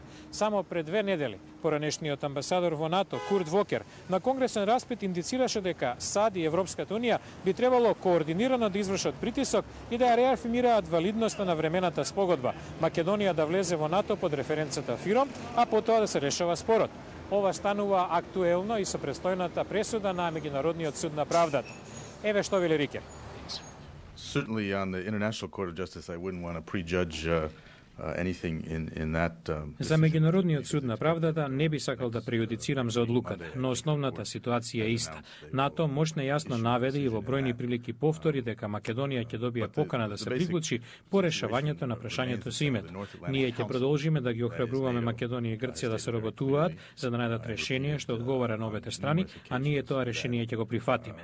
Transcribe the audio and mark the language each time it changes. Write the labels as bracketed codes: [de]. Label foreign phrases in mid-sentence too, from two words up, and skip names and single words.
[mk] Само пред 2 недели, поранешниот амбасадор во НАТО Курт Вокер на конгресен распит индицираше дека САД и Европската унија би требало координирано да извршат притисок и да ја реафирмираат валидноста на времената спогодба Македонија да влезе во НАТО под референцата ФИРОМ, а потоа да се решава спорот. Ова станува актуелно и со престојната пресуда на Меѓународниот суд на правдата. Еве што вели Рикер. [en] Certainly on the International Court of Justice, I wouldn't want to prejudge anything in that. [mk] За Меѓународниот суд на правдата не би сакал да прејудицирам за одлуката, но основната ситуација е иста. НАТО мощно јасно наведе и во бројни прилики повтори дека Македонија ќе добие покана да се приклучи по решавањето на прашањето со името. Ние ќе продолжиме да ги охрабруваме Македонија и Грција да се работуваат за да најдат решение што одговара на обете страни, а ние тоа решение ќе го прифатиме.